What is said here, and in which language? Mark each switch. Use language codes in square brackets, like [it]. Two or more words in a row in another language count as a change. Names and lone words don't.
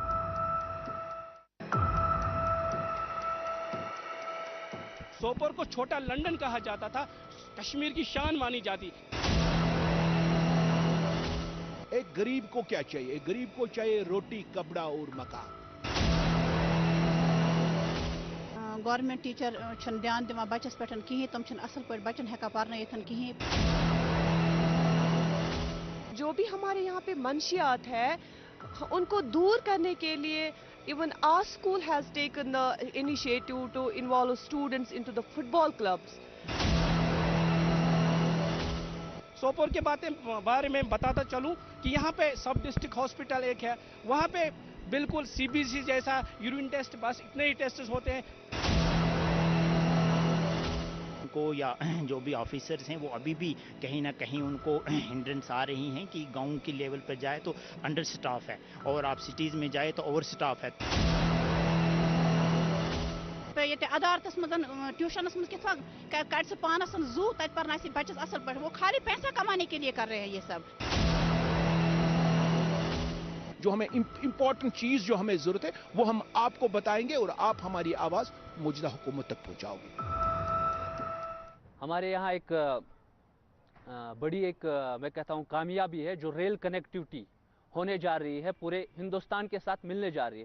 [ur] سوپور کو چھوٹا لندن کہا جاتا تھا، کشمیر کی شان مانی جاتی. ایک غریب کو کیا چاہیے؟ ایک غریب کو چاہیے روٹی، کپڑا اور مکان. [en] government teacher [ks] چھن دھیان دِوان بچس پٮ۪ٹھ کِہیٖنۍ، تِم چھِنہٕ اصل پٲٹھۍ بچن ہٮ۪کان پرنٲیِتھ کِہیٖنۍ. [ur] جو بھی ہمارے یہاں پہ منشیات ہے ان کو دور کرنے کے لیے [en] even our school has taken the initiative to involve students into the football clubs. [ur] سوپور کے بارے میں بتاتا چلوں کہ یہاں پہ [en] sub district hospital [ur] ایک ہے، وہاں پہ بالکل سی بی سی جیسا [en] urine test, [ur] بس اتنے ہی ٹیسٹ ہوتے ہیں. کو یا جو بھی آفیسرز ہیں وہ ابھی بھی کہیں نہ کہیں ان کو ہنڈرنس آ رہی ہیں کہ گاؤں کی لیول پر جائے تو [en] under staff [ur] ہے اور آپ سٹیز میں جائے تو [en] over staff [ur] ہے. [ks] ییٚتہِ عدالتس منٛز ٹیوشنس منٛز کِتھ کڑِ سُہ پانس زوٗ تتہِ پرناے بچس اصل پٲٹھۍ. [ur] وہ خالی پیسہ کمانے کے لیے کر رہے ہیں یہ سب. جو ہمیں امپورٹنٹ چیز جو ہمیں ضرورت ہے وہ ہم آپ کو بتائیں گے اور آپ ہماری آواز موجودہ حکومت تک پہنچاؤ گے. ہمارے یہاں ایک بڑی میں کہتا ہوں کامیابی ہے جو [en] rail connectivity [ur] ہونے جا رہی ہے، پورے ہندوستان کے ساتھ ملنے جا رہی ہے.